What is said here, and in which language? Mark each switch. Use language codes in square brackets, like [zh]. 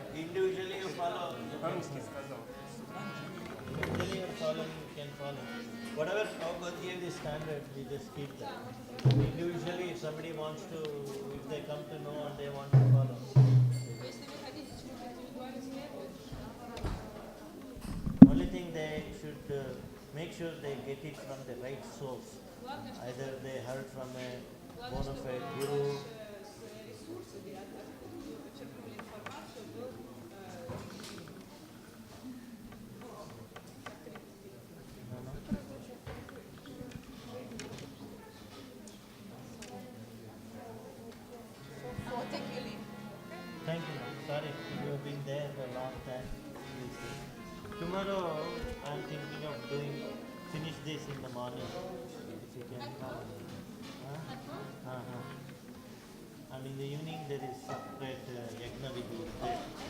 [en] Individually you follow. [ru] По-русски сказал. [en] Individually you follow, you can follow. Whatever Prabhupada gave the standard, we just keep that. Individually, if somebody wants to, if they come to know and they want to follow. [ru] Если вы хотите чему-то индивидуально следовать, [en] Only thing they should make sure they get it from the right source. [ru] главное, что [en] Either they heard from a bona fide guru. [ru] ресурсы, где вы почерпнули информацию, был [en] I'll take your leave. Thank you. Sorry, you have been there for a long time. Please do. Tomorrow, I'm thinking of finish this in the morning. If you can come. Huh? And in the evening, there is separate yajna vidhi there.